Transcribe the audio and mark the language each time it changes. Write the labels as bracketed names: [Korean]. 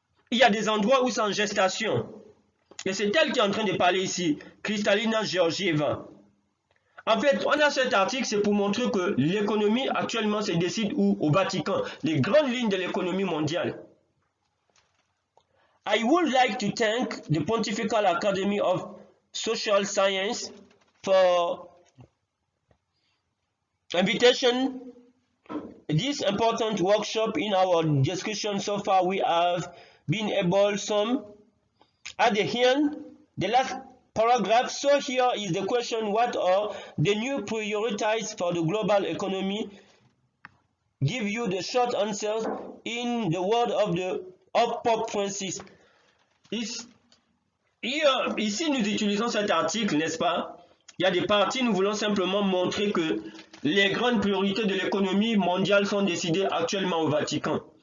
[French] Il y a des endroits où c'est en gestation. Et c'est elle qui est en train de parler ici, Kristalina Georgieva. En fait, on a cet article, c'est pour montrer que l'économie actuellement se décide où? Au Vatican. Les grandes lignes de l'économie mondiale. [English] I would like to thank the Pontifical Academy of Social Science for invitation this important workshop, in our discussion so far, we have been able some at the end, the last paragraph. So here is the question: what are the new priorities for the global economy? Give you the short answers in the word of Pope Francis. [French] Ici, nous utilisons cet article, n'est-ce pas? Il y a des parties, nous voulons simplement montrer que les grandes priorités de l'économie mondiale sont décidées actuellement au Vatican.